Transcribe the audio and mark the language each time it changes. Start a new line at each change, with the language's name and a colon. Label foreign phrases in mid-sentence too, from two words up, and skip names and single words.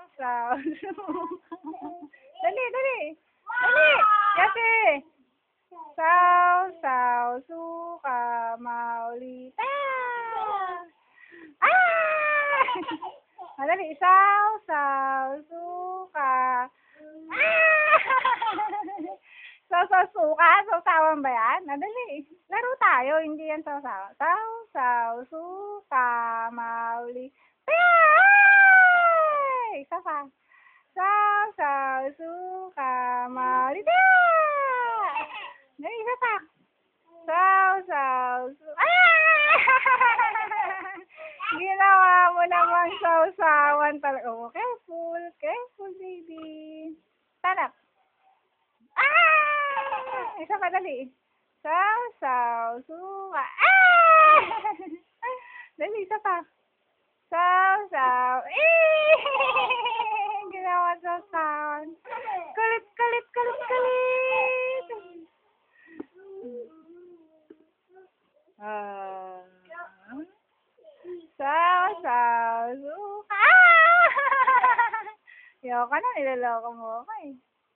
Filipino: saw, suka. Dali, dali. Dali. Yate. Saw, saw, suka, maulita. Ah! Madali. Saw, saw, suka. Ah! Saw, suka. Sawsawan ba yan? Madali. Laro tayo. Hindi yan saw. Saw, saw, suka, mauli. Ay! Isa pa. Saw, saw, suka, mauli. Dali, isa pa. Saw, saw, suka. Ah! Ginawa mo naman sawsawan talaga.
English: Oh, careful. Careful, baby. Stand up.
Filipino: Ah! Isa pa, dali. Saw, saw, suka. Ah! Dali, isa pa. Saw, saw. Ginawa sawsawan. Kulit, kulit, kulit, kulit. Ah. Saw, saw, suka. Ah! Ayoko na, nilaloko mo ako eh.